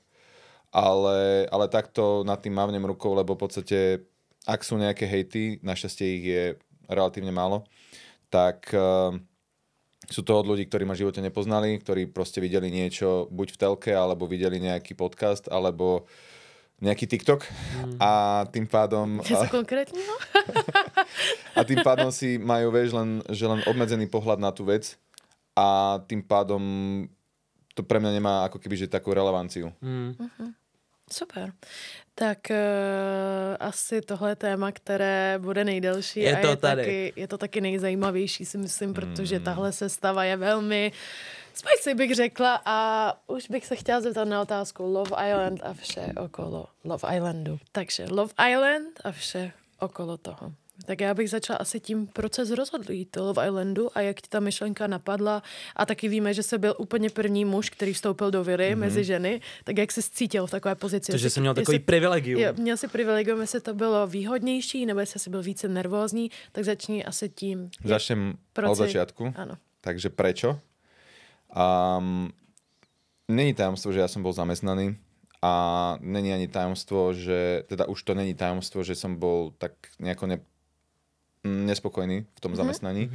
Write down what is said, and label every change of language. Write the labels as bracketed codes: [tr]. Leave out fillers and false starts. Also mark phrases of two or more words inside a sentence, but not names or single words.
[sk] Ale takto nad tým mávnem rukou, lebo v podstate, ak sú nejaké hejty, našťastie ich je relatívne málo, tak sú to od ľudí, ktorí ma v živote nepoznali, ktorí proste videli niečo buď v telke, alebo videli nejaký podcast, alebo nejaký TikTok a tým pádom... [cs] Něco konkrétního? [sk] A tým pádom si majú, vieš, len obmedzený pohľad na tú vec a tým pádom to pre mňa nemá ako keby, že takú relevanciu. Super. [cs] Tak asi tohle je téma, které bude nejdelší. Je to taky nejzajímavější, si myslím, protože tahle sestava je velmi spicy, bych řekla. A už bych se chtěla zeptat na otázku Love Island a vše okolo Love Islandu. Takže Love Island a vše okolo toho. Tak já bych začala asi tím proces rozhodlí to Love Islandu a jak ti ta myšlenka napadla. A taky víme, že jsi byl úplně první muž, který vstoupil do vily mezi ženy. Tak jak jsi cítil v takové pozici? Takže jsem měl takový privilegium. Jo, měl jsi privilegium, jestli to bylo výhodnější, nebo jestli jsi byl více nervózní, tak začni asi tím. [sk] Začnem od začiatku. Áno. Takže prečo? Není tajomstvo, že ja som bol zamestnaný a není ani tajomstvo, že teda už to není tajomstvo, že som bol tak nejako nespokojný v tom zamestnaní.